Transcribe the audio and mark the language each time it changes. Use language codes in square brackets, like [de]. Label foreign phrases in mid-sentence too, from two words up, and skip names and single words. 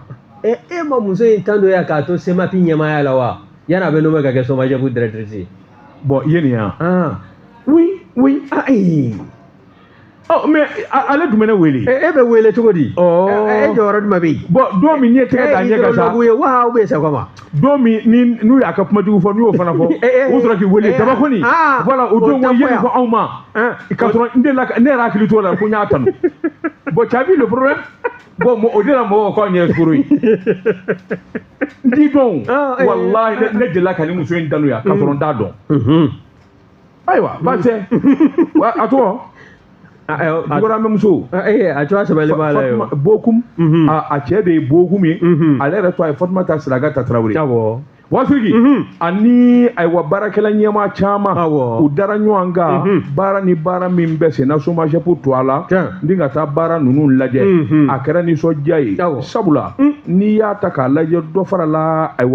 [bm] e ma muso in tan don ya k'a to SEMAPI ɲɛmaaya la wa yan'a bɛ nommé ka kɛ SOMAGEP directrice bon i ye nin yan [fr] oui mais [bm] ale dun bɛ ne wele e bɛ wele cogo di e jɔyɔrɔ jumɛn bɛ yen bon don min n'i ye tɛgɛ da ɲɛ kan sa [fr] wa ou bien c'est comment [bm] don min n'u y'a ka kumajugu fɔ n'u y'o fana fɔ u sɔrɔ k'i wele daba kɔni voilà o don ko ye nin fɔ anw ma ka sɔrɔ ne yɛrɛ hakili t'o la ko n y'a tanu bon [fr] tu as vu le problème [bm] bon o de la mɔgɔw k'anw yɛrɛ sukoro ye n t'i dɔn walahi ne delila ka ni muso in danu yan ka sɔrɔ n t'a dɔn ayiwa baasi tɛ a tɔgɔ Dukɔrɔmɛ muso a cogoya sɛbɛnlen b'a la yo Bokum a cɛ de ye Bokum ye ale yɛrɛ tɔgɔ ye Fatumata Sirakata Tarawele Bakari ani ayiwa baarakɛla ɲɛmaa caman u dara ɲɔgɔn kan baara ni baara min bɛ sen na SOMAGEP to a la ni ka taa baara ninnu lajɛ a kɛra nisɔndiya ye sabula n'i y'a ta k'a lajɛ dɔ fara la ayiwa